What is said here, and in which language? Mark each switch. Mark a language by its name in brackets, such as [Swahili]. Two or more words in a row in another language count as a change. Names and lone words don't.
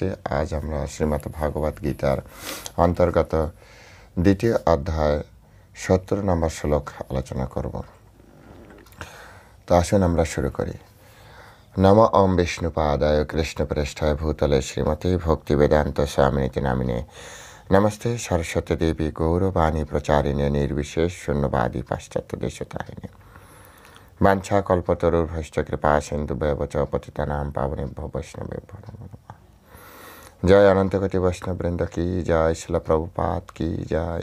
[Bangla] আজ আমরা শ্রীমদ্ ভাগবত গীতার অন্তর্গত দ্বিতীয় অধ্যায় 70 নম্বর শ্লোক আলোচনা করব। তো আসুন আমরা শুরু করি। [Sanskrit] নম ওম বিষ্ণুপাদায় কৃষ্ণপ্রেষ্ঠায় ভূতলে শ্রীমতী ভক্তিবেদান্ত স্বামিনীতি নামিনে नमस्ते सरस्वती देवी गौरवाणी प्रचारिणे निर्विशेष शून्यवादी पाश्चात्य देशतारिणे वाञ्छा कल्पतरुर्भश्च कृपा सिन्धुभ्येव च पतितानां पावनेभ्यो वैष्णवेभ्यो नमो नमः। [Hindi] जय अनंतकोटि वैष्णववृंद की जय, श्रील प्रभुपाद की जय।